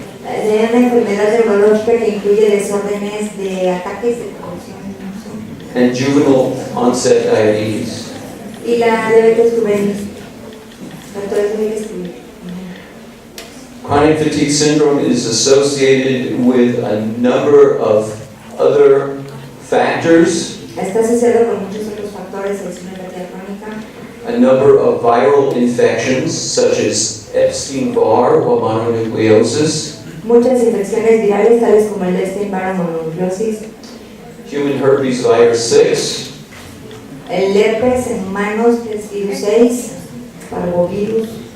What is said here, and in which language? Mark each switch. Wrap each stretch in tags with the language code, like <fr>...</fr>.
<es>una enfermedad neurológica que incluye desórdenes de ataques de convulsión</es> <en>and juvenile onset diabetes.</en> <es>y la diabetes juvenil. Factores muy excluidos.</es> <en>Chronic fatigue syndrome is associated with a number of other factors,</en> <es>Está asociado con muchos otros factores de fatiga crónica,</es> <en>a number of viral infections such as Epstein-Barr or mononucleosis,</en> <es>muchas infecciones virales tales como el Epstein-Barr o mononucleosis,</es> <en>human herpes virus 6,</en> <es>el herpes en humanos, que es virus 6, parvovirus,</es>